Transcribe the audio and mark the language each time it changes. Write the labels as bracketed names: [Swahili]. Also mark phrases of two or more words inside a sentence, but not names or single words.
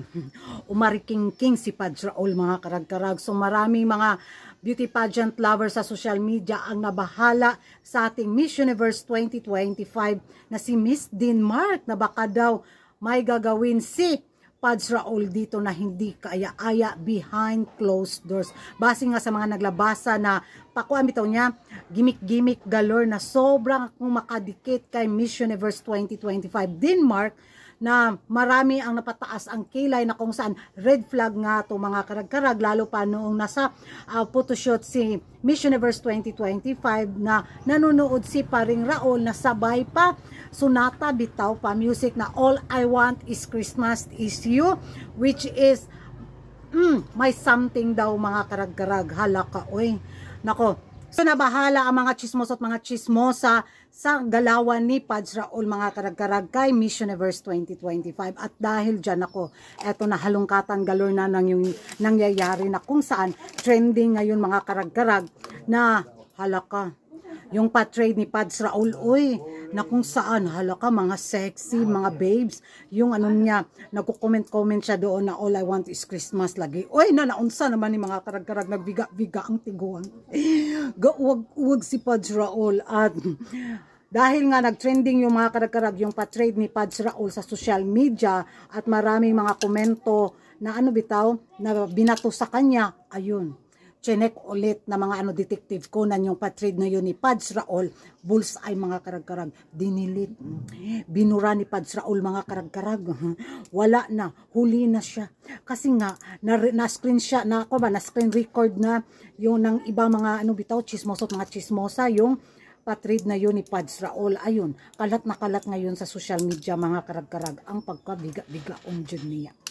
[Filipino] Umariking king si Pads Raul mga karagkarag. So maraming mga [English] beauty pageant lovers [Filipino] sa [English] social media [Filipino] ang nabahala sa ating Miss Universe 2025 na si Miss Denmark na baka daw may gagawin si Pads Raul dito na hindi kaaya-aya [English] behind closed doors. [Filipino] Base nga sa mga naglabasa na [Cebuano] pakuan bitaw niya, [Filipino] gimmick-gimmick galore na sobrang akong makadikit kay Miss Universe 2025 Denmark na marami ang napataas ang kilay na kung saan [English] red flag [Filipino] nga to mga karagkarag lalo pa noong nasa photoshoot si Miss Universe 2025 na nanonood si paring Raul na sabay pa sunata bitaw pa music na All I Want Is Christmas Is You, [English] which is [Filipino] may something daw mga karagkarag. [Cebuano] Halaka oy nako. [Filipino] So nabahala ang mga chismos at mga chismosa sa galawan ni Pads Raul mga karagkarag kay Miss Universe 2025. At dahil dyan ako, eto na halongkatan galore na nang yung nangyayari na kung saan trending ngayon mga karagkarag na halaka. Yung pa-trade ni Pads Raul, uy, na kung saan, halaka, mga sexy, mga babes, yung ano niya, nagko-comment siya doon na All I Want Is Christmas lagi. [Cebuano] Uy, naunsa naman ni mga karag-karag, nagbiga-biga ang tiguan. [Filipino] Wag si Pads Raul. At dahil nga nag-trending yung mga karag-karag, yung pa-trade ni Pads Raul sa [English] social media [Filipino] at maraming mga komento na ano bitaw, na binato sa kanya, ayun. Chinek ulit na mga detective Conan yung pa-trade na yun ni Pads Raul, bullseye mga karagkarag, dinilit, binura ni Pads Raul mga karagkarag, wala na, huli na siya, kasi nga, na-screen siya, na- [English] screen record [Filipino] na yung ng ibang mga bitaw, chismosa at mga chismosa, yung pa-trade na yun ni Pads Raul, ayun, kalat na kalat ngayon sa [English] social media [Filipino] mga karagkarag, ang pagkabiga-biga dyan niya.